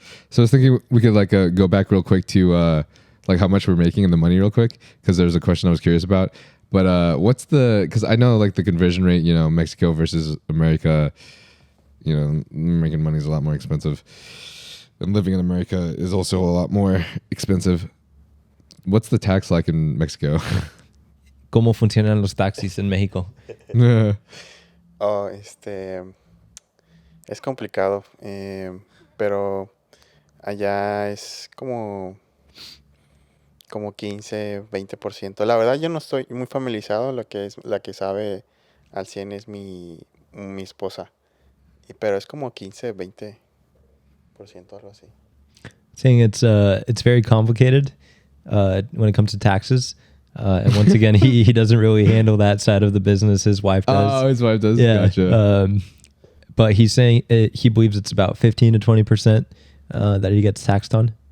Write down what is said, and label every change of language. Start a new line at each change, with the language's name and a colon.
English: So I was thinking we could like go back real quick to like how much we're making and the money real quick, because there's a question I was curious about. But what's because I know like the conversion rate, you know, Mexico versus America, you know, American money is a lot more expensive. And living in America is also a lot more expensive. What's the tax like in Mexico?
Spanish: ¿Cómo funcionan los taxis en México? Oh, es complicado, pero allá es como 15, 20%. La verdad yo no estoy muy familiarizado, la que sabe al 100 es mi esposa. Pero es como 15, 20%, algo así.
English: Saying it's very complicated when it comes to taxes. And once again, he doesn't really handle that side of the business. His wife does. Oh, his wife does? Yeah. Gotcha. But he's saying he believes it's about 15 to 20% that he gets taxed on.